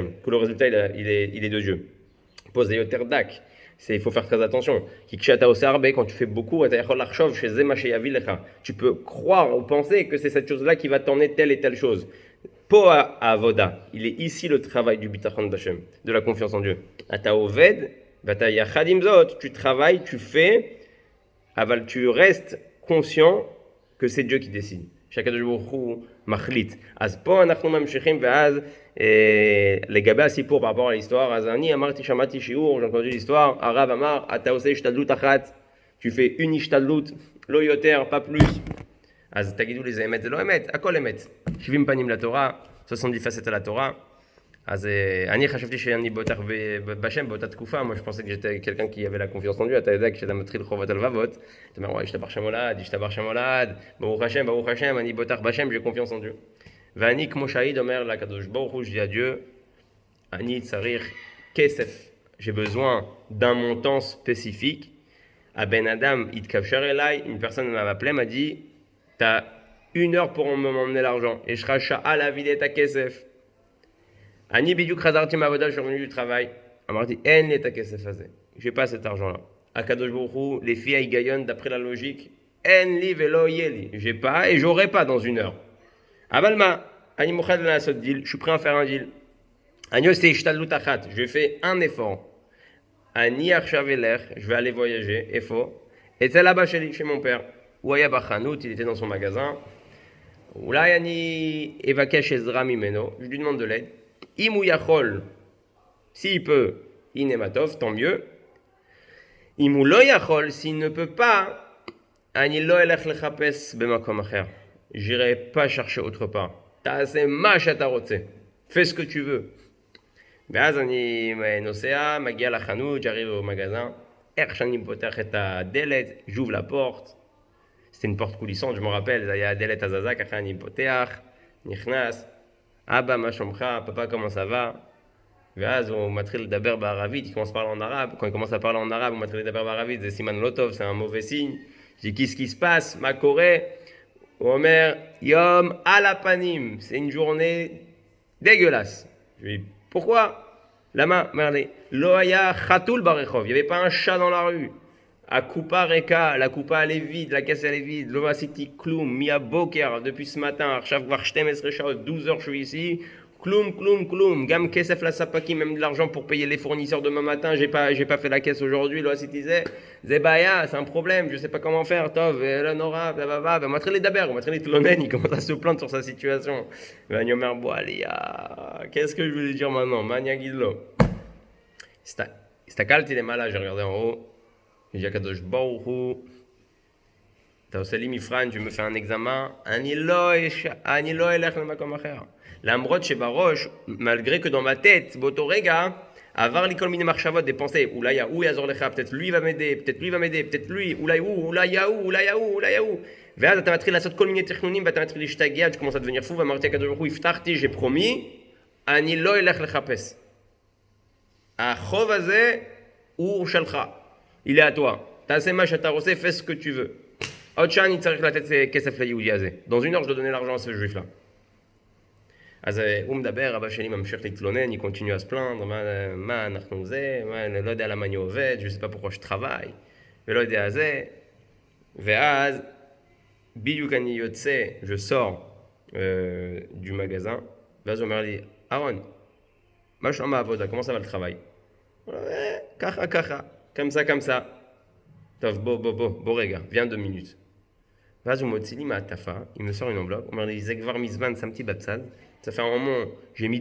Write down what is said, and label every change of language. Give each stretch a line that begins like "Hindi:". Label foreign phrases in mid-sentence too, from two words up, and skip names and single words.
Hebrew: כל הרזולטה,
French: il est de Dieu.
Hebrew: פה זה יותר דק.
French: Il faut faire très attention.
Hebrew: כי כשאתה עושה הרבה,
French: quand tu fais beaucoup,
Hebrew: אתה יכול לחשוב שזה מה שיביא לך.
French: Tu peux croire ou penser que c'est cette chose-là qui va t'emmener telle et telle chose.
Hebrew: פה העבודה,
French: il est ici le travail du
Hebrew: ביטחון בשם,
French: de la confiance en Dieu.
Hebrew: אתה עובד, ואתה יחד עם זאת,
French: tu travailles, tu fais, אבל tu restes conscient que c'est Dieu qui décide.
Hebrew: שהקדוש ברוך הוא מחליט. אז פה אנחנו ממשיכים, ואז לגבי הסיפור
French: par rapport à l'histoire,
Hebrew: אז אני אמרתי, שמעתי שיעור,
French: j'ai entendu l'histoire,
Hebrew: הרב אמר, אתה עושה השתדלות אחת,
French: tu fais une השתדלות, לא יותר, pas plus.
Hebrew: אז תגידו לי, זה אמת, זה לא אמת, הכל אמת. 70 פנים לתורה,
French: 70 facettes à la Torah.
Hebrew: אז אני חשבתי שאני בוטח בשם באותה תקופה,
French: moi je pensais que j'étais quelqu'un qui avait la confiance en Dieu,
Hebrew: אתה יודע, כשאתה מתחיל חובת הלבבות, אתה אומר, וואי, ישתבח שם הולד, ברוך השם, אני בוטח בשם,
French: j'ai confiance en Dieu.
Hebrew: ואני כמו שהעיד אומר לקדוש ברוך הוא,
French: je dis à Dieu,
Hebrew: אני צריך כסף,
French: j'ai besoin d'un montant spécifique.
Hebrew: הבן אדם התקשר אליי,
French: une personne m'a appelé, m'a dit, t'as 1 heure pour m'emmener l'argent,
Hebrew: יש לך שעה להביא את הכסף. אני בדיוק חזרתי מהעבודה,
French: je suis revenu du travail.
Hebrew: אמרתי, אין לי את הכסף הזה,
French: j'ai pas cet argent là.
Hebrew: הקדוש ברוך הוא, לפי ההיגיון,
French: d'après la logique,
Hebrew: אין לי ולא יהיה לי,
French: j'ai pas et j'aurai pas dans 1 heure.
Hebrew: אבל מה, אני מוכן לעשות דיל,
French: je suis prêt à faire un deal.
Hebrew: אני עושה השתדלות אחת,
French: je fais un effort.
Hebrew: אני עכשיו אלך,
French: je vais aller voyager,
Hebrew: איפה? אצל אבא שלי,
French: chez mon père.
Hebrew: הוא היה בחנות,
French: il était dans son magasin.
Hebrew: אולי אני אבקש עזרה ממנו,
French: je lui demande de l'aide.
Hebrew: אם הוא יכול,
French: s'il peut,
Hebrew: הנה מה טוב,
French: tant mieux.
Hebrew: אם הוא לא יכול,
French: s'il ne peut pas,
Hebrew: אני לא אלך לחפש במקום אחר.
French: j'irai pas chercher autre part.
Hebrew: תעשה מה שאתה רוצה.
French: fais ce que tu veux.
Hebrew: ואז אני נוסע, מגיע לחנות,
French: j'arrive au magasin.
Hebrew: איך שאני פותח את הדלת,
French: j'ouvre la porte. c'était une porte coulissante, je me rappelle,
Hebrew: זה היה הדלת הזזה, ככה אני פותח, נכנס. אבא, מה שלומך? פאפה,
French: comment ça va?
Hebrew: ואז הוא מתחיל לדבר בערבית,
French: il commence à parler en arabe. Quand il commence à parler en arabe,
Hebrew: הוא מתחיל לדבר בערבית, זה סימן לא טוב,
French: c'est un mauvais signe. Je dis, qu'est-ce qui se passe?
Hebrew: מה קורה? הוא אומר, יום על הפנים,
French: c'est une journée dégueulasse. Je lui dis, pourquoi?
Hebrew: למה? הוא אומר לי, לא היה חתול ברחוב,
French: il n'y avait pas un chat dans la rue.
Hebrew: הקופה ריקה,
French: la coupa elle est vide, la caisse elle est vide,
Hebrew: לא עשיתי כלום, מהבוקר,
French: depuis ce matin,
Hebrew: עכשיו כבר 12 שעות,
French: 12 heures je suis ici,
Hebrew: כלום, גם כסף לספקים,
French: même de l'argent pour payer les fournisseurs demain matin, j'ai pas fait la caisse aujourd'hui,
Hebrew: לא עשיתי זה בעיה,
French: c'est un problème, je sais pas comment faire,
Hebrew: טוב, לא נורא, והוא מתחיל לדבר, הוא מתחיל להתלונן,
French: il commence à se plaindre sur sa situation.
Hebrew: ואני אומר, בוא עליה,
French: qu'est-ce que je veux lui dire maintenant,
Hebrew: מה אני אגיד לו? הסתכלתי למעלה,
French: j'ai regardé en haut, j'ai dit à
Hebrew: קדוש ברוך הוא, אתה עושה לי מבחן,
French: tu me fais un examen,
Hebrew: אני לא אלך למקום אחר. למרות שבראש,
French: malgré que dans ma tête,
Hebrew: באותו רגע, עבר לי כל מיני מחשבות,
French: des pensées,
Hebrew: אולי ההוא יעזור לך,
French: peut-être lui va m'aider, peut-être lui,
Hebrew: אולי ההוא. ואז אתה מתחיל לעשות כל מיני תכנונים, ואתה מתחיל להשתגע,
French: tu commences à devenir fou,
Hebrew: ואמרתי הקדוש ברוך הוא, הבטחתי,
French: j'ai promis,
Hebrew: אני לא אלך לחפש. החוב הזה הוא שלך.
French: Il est à toi.
Hebrew: תעשה מה שאתה רוצה,
French: fais ce que tu veux.
Hebrew: עוד שעה אני צריך לתת כסף ליהודי הזה.
French: Dans 1 heure, je dois donner l'argent à ce juif-là.
Hebrew: אז הוא מדבר, אבא שלי ממשיך להתלונן,
French: il continue à se plaindre,
Hebrew: מה אנחנו זה, אני לא יודע למה אני עובד,
French: je sais pas pourquoi je travaille,
Hebrew: ולא יודע זה. ואז, בדיוק אני יוצא,
French: je sors du magasin,
Hebrew: ואז הוא אומר לי, אהרון, מה שלום העבודה,
French: comment ça va le travail? ככה. comme ça.
Hebrew: טוב, בוא רגע,
French: viens 2 minutes.
Hebrew: ואז הוא מוציא לי מהטפה,
French: il me sort une enveloppe,
Hebrew: הוא אומר לי, זה כבר מזמן, שמתי בצד,
French: ça fait un moment, j'ai mis